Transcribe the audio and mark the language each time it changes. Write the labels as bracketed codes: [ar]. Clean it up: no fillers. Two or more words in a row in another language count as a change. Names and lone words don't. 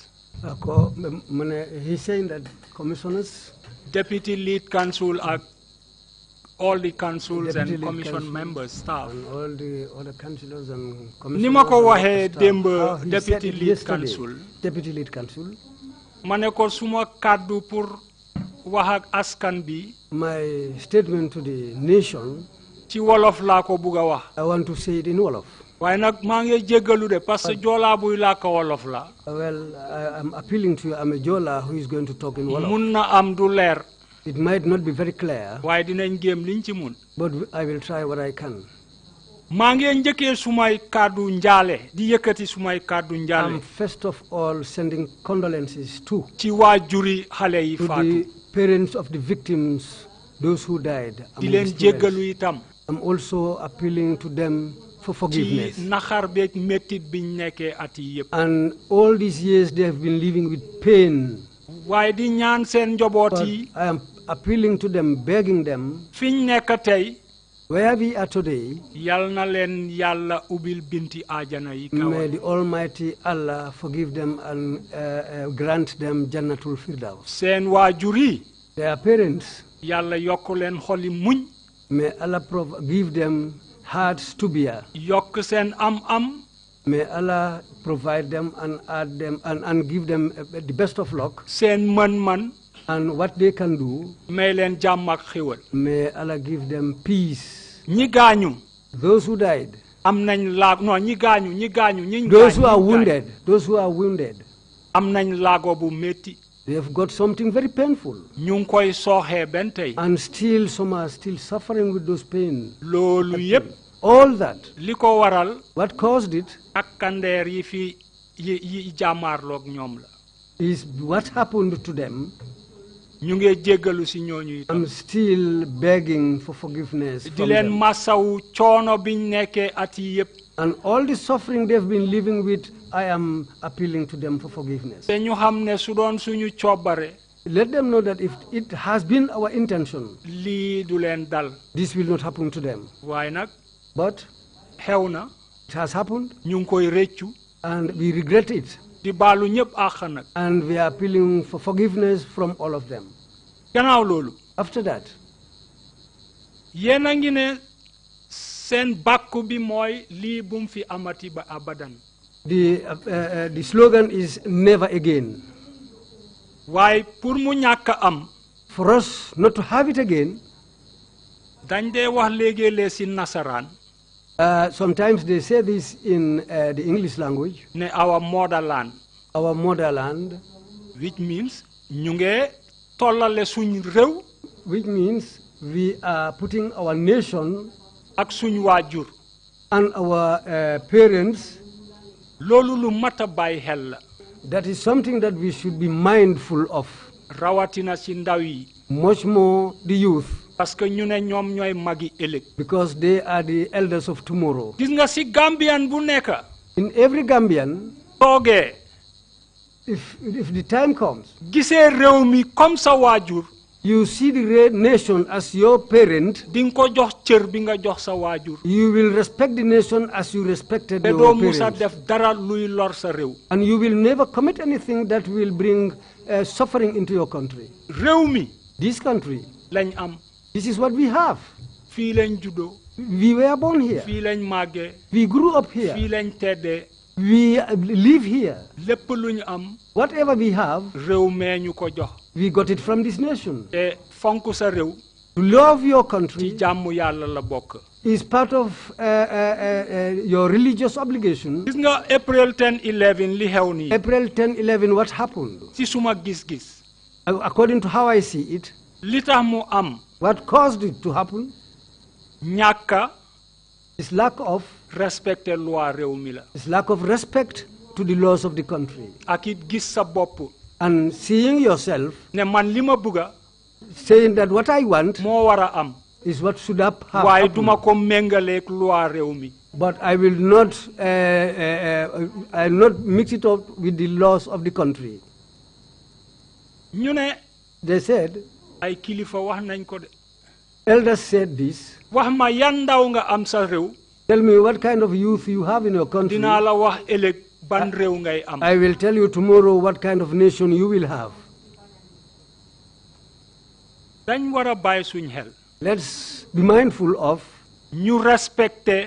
[en] He's saying that commissioners, Deputy Lead Counsel, all the councils and commission members, staff. And all the other councillors and commissioners. [wo] Nimako wahe dembe [en] Deputy Lead Counsel. Deputy Lead Counsel. [wo] Maneko suma kaddu pour wahak askan bi. [en] My statement to the nation. [wo] Ci Wolof la ko buga wax. [en] I want to say it in Wolof. [wo] Waaye nag maa ngi jéggalu de [fr] parce que [wo] Joola buy làkk Wolof la. [en] Well, I'm appealing to you. I'm a Jola who is going to talk in Wolof. [wo] Mun na am du leer. [en] It might not be very clear. [wo] Waaye dinañ jéem liñ ci mun. [en] But I will try what I can. [wo] maa ngi njëkkee sumay kàddu njaale di yëkkati sumay kàddu njaale. [en] I'm first of all sending condolences to. [wo] ci waajuri xale yi faatu. [en] To the parents of the victims, those who died. [wo] di leen jéggalu itam. [en] I'm also appealing to them for forgiveness. [wo] ci naxar beeg mettit biñ nekkee at yi yëpp. [en] And all these years they have been living with pain. [wo] waaye di ñaan seen njaboot yi. [en] I am appealing to them, begging them. [wo] fiñ nekk tey. [en] Where we are today, [wo] yal na leen yàlla ubbil binti ajana yi kaw. [en] May the Almighty Allah forgive them and grant them Jannatul Firdaus. [wo] seen waajur yi. [en] Their parents. [wo] yàlla yokk leen xoli muñ. [en] May Allah give them hearts to bear. [wo] yokk seen am-am. [en] May Allah provide them and add them and give them the best of luck. [wo] seen man-man [en] and what they can do. [wo] May leen jàmm ak xéwal. [en] May Allah give them peace. [wo] ñi gaañu. [en] Those who died. [wo] am nañ laag non ñi gaañu. [en] Those who are wounded. [wo] am nañ laago bu métti. [en] They have got something very painful. [wo] ñu ngi koy sooxee benn tey. [en] And still some are still suffering with those pain. [wo] loolu yépp. [en] All that. [wo] li ko waral. [en] What caused it? [wo] takkandeer yi fi yi jàmmaarloog ñoom la. [en] Is what happened to them. [wo] ñu ngi jéggalu si ñooñu itam. [en] I'm still begging for forgiveness [wo] di [en] from [wo] leen [en] them. [wo] masawu coono biñ nekkee at yi yépp. [en] And all the suffering they've been living with, I am appealing to them for forgiveness. [wo] te ñu xam ne su doon suñu coobare. [en] Let them know that if it has been our intention, [wo] lii du leen dal. [en] this will not happen to them. [wo] waaye nag. [en] But [wo] xew na. [en] it has happened. [wo] ñu ngi koy réccu. [en] And we regret it. [wo] di baalu ñëpp àq nag. [en] And we are appealing for forgiveness from all of them. [wo] gannaaw loolu. [en] After that. [wo] yéen a ngi ne seen bàkku bi mooy lii bum fi amati ba abadan. [en] The slogan is never again. [wo] waaye pour mu ñàkk am. [en] For us not to have it again. [wo] dañ dee wax léegi-lee si nasaraan. [en] Sometimes they say this in the English language. ne our motherland. Our motherland. Which means [wo] ñu ngi tollale suñ réew. [en] Which means we are putting our nation. [wo] ak suñ waajur. [en] And our parents. [wo] loolu lu mat a bàyyi xel la. [en] That is something that we should be mindful of. [wo] rawatina si ndaw yi. [en] Much more the youth. [fr] parce que [wo] ñu ne ñoom ñooy magi ëllëg. [en] Because they are the elders of tomorrow. [wo] gis nga si Gambian bu nekk. [en] In every Gambian. [wo] toogee. [en] If the time comes. [wo] gisee réew mi comme sa waajur. [en] You see the nation as your parent. [wo] di nga ko jox cër bi nga jox sa waajur. [en] You will respect the nation as you respected your parents. [wo] te doo musa [en] parents. [wo] def dara luy lor sa réew. [en] And you will never commit anything that will bring suffering into your country. [wo] réew mi. [en] This country. [wo] lañ am. [en] This is what we have. [wo] fii lañ juddoo. [en] We were born here. [wo] fii lañ màggee. [en] We grew up here. [wo] fii lañ teddee. [en] We live here. [wo] lépp lu ñu am. [en] Whatever we have. [wo] réew mee ñu ko jox. [en] We got it from this nation. [wo] te fonk sa réew. [en] To love your country. [wo] ci jàmm yàlla la bokk. [en] Is part of your religious obligation. [wo] gis nga April 10/11 li xew nii. [en] April 10/11 what happened? [wo] ci suma gis-gis. [en] According to how I see it. [wo] li tax mu am. [en] What caused it to happen? [wo] ñàkka. [en] Is lack of. [fr] respecter loi [wo] réew mi la. [en] Is lack of respect to the laws of the country. [wo] ak it gis sa bopp. [en] And seeing yourself. [wo] ne man li ma bëgga. [en] Saying that what I want. [wo] moo war a am. [en] Is what should have happened. [wo] waaye duma ko méngaleeg loi réew mi. [en] But I will not. I will not mix it up with the laws of the country. [wo] ñu ne. [en] They said. [wo] ay kilifa wax nañ ko de. [en] Elders said this. [wo] wax ma yan ndaw nga am sa réew. [en] Tell me what kind of youth you have in your country. [wo] dinaa la wax ëllëg ban réew ngay am. [en] I will tell you tomorrow what kind of nation you will have. [wo] dañ war a bàyyi suñ xel. [en] Let's be mindful of. [wo] ñu respecter.